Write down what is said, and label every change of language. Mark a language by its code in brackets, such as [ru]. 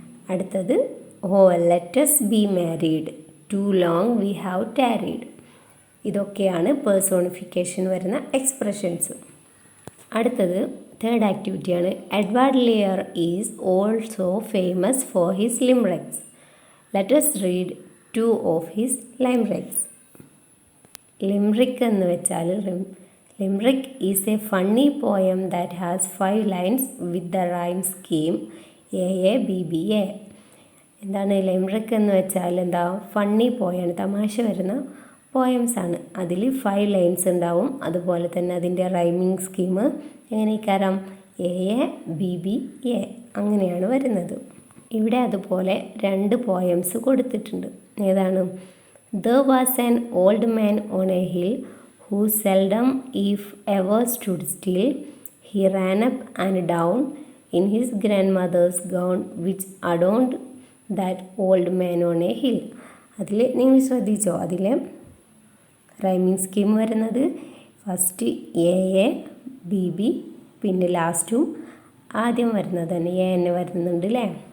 [en] അടുത്തത് oh let us be married, too long we have tarried. [ml] ഇതൊക്കെയാണ് personification വരുന്ന എക്സ്പ്രഷൻസ്. അടുത്തത് third ആക്ടിവിറ്റിയാണ്. [en] Edward Lear is also famous for his limericks. Let us read 2 of his limericks. [ml] ലിംറിക് എന്ന് വെച്ചാൽ [en] Limerick is a funny poem that has 5 lines with the rhyme scheme AABBA. [ml] എന്താണ് ലിംറിക് എന്ന് വെച്ചാൽ? എന്താ, funny പോയാണ്, തമാശ വരുന്ന പോയംസ് ആണ്. അതിൽ 5 ലൈൻസ് ഉണ്ടാവും. അതുപോലെ തന്നെ അതിൻ്റെ റൈമിങ് സ്കീം എങ്ങനെയൊക്കെ AABBA അങ്ങനെയാണ് വരുന്നത്. ഇവിടെ അതുപോലെ 2 പോയംസ് കൊടുത്തിട്ടുണ്ട്. ഏതാണ്? [en] There was an old man on a hill who seldom if ever stood still. He ran up and down in his grandmother's gown which adorned that old man on a hill. [ml] അതിൽ നിങ്ങൾ ശ്രദ്ധിച്ചോ? അതിലെ rhyming scheme വരുന്നത് first AABB, പിന്നെ ലാസ്റ്റും ആദ്യം വരുന്നത് തന്നെ AN വരുന്നുണ്ട് അല്ലേ?